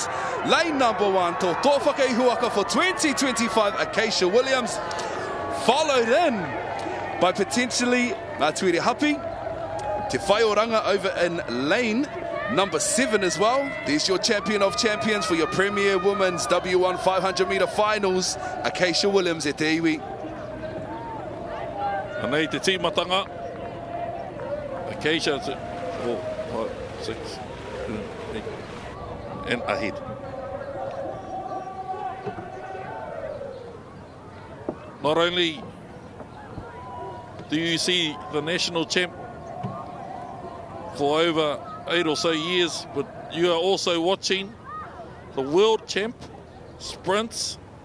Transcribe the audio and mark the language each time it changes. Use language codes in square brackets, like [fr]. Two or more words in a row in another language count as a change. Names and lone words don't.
[en] Lane number 1, [mi] Tō Whakaihuaka [en] for 2025, Acacia Williams. Followed in by potentially Ngā Tuere Hapi, Te Whai Oranga over in lane number 7 as well. There's your champion of champions for your Premier Women's W1 500 metre finals, Acacia Williams [mi] e te iwi. Anei te tīmatanga. [en] Acacia, 4, 5, 6, 7, 8, and ahead. Not only do you see the national champ for over 8 or so years, but you are also watching the world champ sprints.